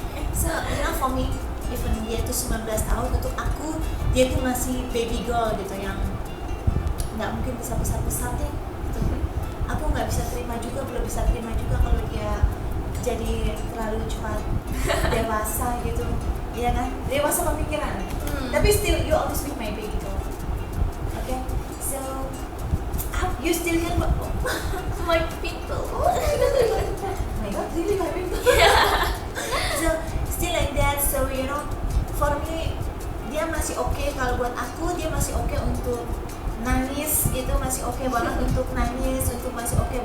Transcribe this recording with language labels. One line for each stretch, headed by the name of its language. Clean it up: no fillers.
English: So, for me, even
Indonesian: dia itu 19 tahun, untuk aku dia itu masih
English: baby girl
Indonesian: gitu, yang nggak mungkin bisa besar-besar deh gitu. Aku nggak bisa terima juga, belum bisa terima juga kalau dia jadi terlalu cepat dewasa gitu, iya kan, dewasa pemikiran. Tapi
English: still you always be my baby girl. Okay, so you still can My people. oh my god, really my baby girl. So still like that, so you know, for me
Indonesian: dia masih oke. Kalau buat aku dia masih oke untuk nangis gitu, masih oke banget untuk nangis, untuk masih oke